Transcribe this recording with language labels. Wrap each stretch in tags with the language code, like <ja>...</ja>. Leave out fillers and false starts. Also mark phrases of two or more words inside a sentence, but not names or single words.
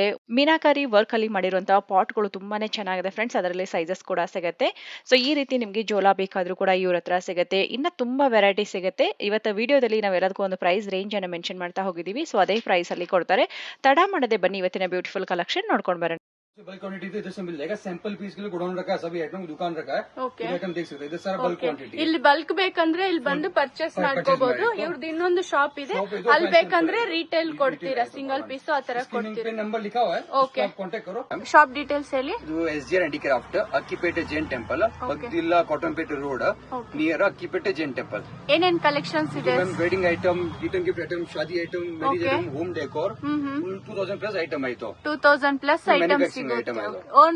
<kn>ಮೀನಾಕಾರಿ ವರ್ಕ್ ಅಲ್ಲಿ ಮಾಡಿರುವಂತಹ ಪಾಟ್ಗಳು ತುಂಬಾನೇ ಚೆನ್ನಾಗಿದೆ ಫ್ರೆಂಡ್ಸ್. ಅದರಲ್ಲಿ ಸೈಜಸ್ ಕೂಡ ಸಿಗುತ್ತೆ. ಸೊ ಈ ರೀತಿ ನಿಮ್ಗೆ ಜೋಲಾ ಬೇಕಾದ್ರೂ ಕೂಡ ಇವ್ರ ಹತ್ರ ಸಿಗುತ್ತೆ. ಇನ್ನ ತುಂಬಾ ವೆರೈಟಿ ಸಿಗುತ್ತೆ. ಇವತ್ತು ವಿಡಿಯೋದಲ್ಲಿ ನಾವು ಎಲ್ಲದಕ್ಕೂ ಒಂದು</kn> <en>price range</en> <kn>ಅನ್ನು ಮೆನ್ಷನ್ ಮಾಡ್ತಾ ಹೋಗಿದ್ದೀವಿ. ಸೊ ಅದೇ ಪ್ರೈಸ್ ಅಲ್ಲಿ ಕೊಡ್ತಾರೆ. ತಡ ಮಾಡದೆ ಬನ್ನಿ ಇವತ್ತಿನ</kn> <en>beautiful collection</en> <kn>ನೋಡ್ಕೊಂಡು ಬರೋಣ.</kn> <en>bulk quantity</en> <hi>तो इधर से मिल जाएगा.</hi> <en>sample piece</en> <hi>के लिए गोडाउन रखा है, सभी आइटम दुकान रखा है. आइटम देख सकते हैं. इधर सारा</hi> <en>bulk quantity.</en> <kn>ಇಲ್ಲಿ ಬಲ್ಕ್ ಬೇಕಂದ್ರೆ ಇಲ್ಲಿ ಬಂದು ಪರ್ಚೇಸ್ ಮಾಡ್ಕೋಬಹುದು. ಇವ್ರದ್ದು ಇನ್ನೊಂದು ಶಾಪ್ ಇದೆ, ಅಲ್ಲಿ ಬೇಕಂದ್ರೆ ರಿಟೇಲ್ ಕೊಡ್ತೀರಾ,</kn> <en>single piece</en> <kn>ಆ ತರ ಕೊಡ್ತೀರಾ.</kn> <hi>नंबर लिखा हुआ है, ओके, आप कांटेक्ट करो.</hi> <en>shop details</en> <kn>ಹೇಳಿ. ಇದು SGR ಹ್ಯಾಂಡಿಕ್ರಾಫ್ಟ್, ಅಕ್ಕಿಪೇಟೆ ಜೈನ್ ಟೆಂಪಲ್, ಬಗ್ದಿಲ್ಲ ಕಾಟನ್ ಪೇಟೆ ರೋಡ್, ನಿಯರ್ ಅಕ್ಕಿಪೇಟೆ ಜೈನ್ ಟೆಂಪಲ್. ಏನೇನ್ ಕಲೆಕ್ಷನ್ಸ್ ಇದೆ?</kn> <en>wedding item, return gift item, shaadi item, marriage item, home decor, 2000 plus item ಆಯ್ತು.</en> <kn>2000</kn> <en>plus items</en> <kn>ಸಿಗುತ್ತೆ. ಓನ್</kn>